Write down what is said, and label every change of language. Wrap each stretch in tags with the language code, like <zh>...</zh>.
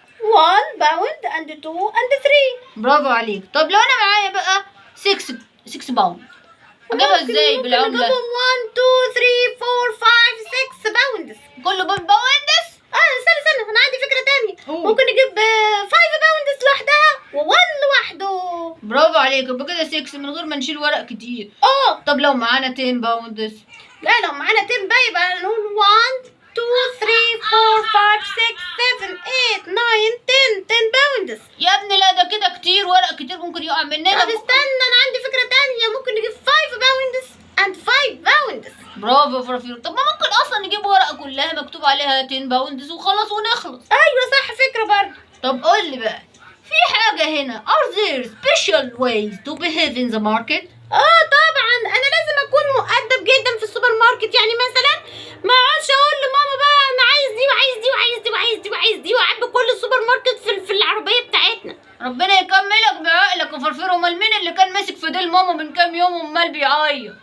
<ar>1 باوند and 2 and 3. برافو عليك. طب لو انا معايا بقى 6 باوند اجيبها ازاي بالعمله؟ ممكن 1 2 3 4 5 6 باوندز. كله باوندز؟ استنى انا عندي فكره تانية. ممكن نجيب 5 باوندز لوحدها و1 لوحده. برافو عليك. يبقى كده 6 من غير ما نشيل ورق كتير. طب لو معانا 10 باوندز؟ لا لو معانا 10 بقى يبقى نقول 1 2 3 4 5 6 7 8 9 10 باوندز. يا ابني لا ده كده كتير، ورق كتير ممكن يقع مننا. طب استنى انا عندي فكره تانية. ممكن نجيب 5 باوندز and 5 باوندز. برافو يا فرافيرو. طب ما ممكن اصلا نجيب ورقه كلها مكتوب عليها 10 باوندز وخلاص ونخلص. ايوه صح، فكره برضه. طب قول لي بقى، في حاجه هنا</ar> <en>are there special ways to behave in the market؟</en> <ar>طبعا انا لازم اكون مؤدب جدا في السوبر ماركت. يعني مثلا ما اقعدش اقول لماما بقى انا عايز دي وعايز دي وعايز دي وعايز دي وعايز دي واعبي كل السوبر ماركت في العربيه بتاعتنا. ربنا يكملك بعقلك يا فرفيرو. امال مين اللي كان ماسك في ديل ماما من كام يوم وامال بيعيط؟</ar>